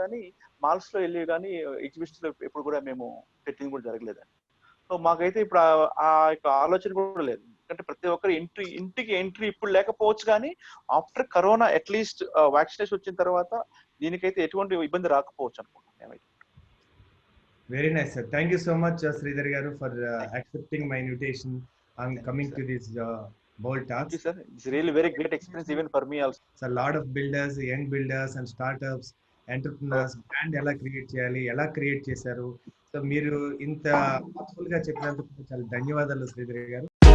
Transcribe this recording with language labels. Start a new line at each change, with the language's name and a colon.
Telugu: కానీ మాల్స్ లో వెళ్ళి కానీ ఎగ్జిబిషన్స్ లో ఎప్పుడు కూడా మేము పెట్టింది కూడా జరగలేదండి. సో మాకైతే ఇప్పుడు ఆ యొక్క ఆలోచన కూడా లేదు. ఎందుకంటే ప్రతి ఒక్కరు ఇంటికి ఎంట్రీ ఇప్పుడు లేకపోవచ్చు, కానీ ఆఫ్టర్ కరోనా అట్లీస్ట్ వ్యాక్సినేషన్ వచ్చిన తర్వాత దీనికైతే ఎటువంటి ఇబ్బంది రాకపోవచ్చు అనుకుంటున్నాను మేమైతే.
English: Very nice, sir. Thank you so much, Sridhar garu, for accepting my invitation and coming to this bold talk. Thank you, sir. It's really very great experience even for me also. So a lot of builders, young builders and startups, entrepreneurs,
Telugu: brand ఎలా create చేయాలి, ఎలా create చేశారు. So మీరు ఇంత గా చెప్పినందుకు చాలా ధన్యవాదాలు శ్రీధర్ గారు.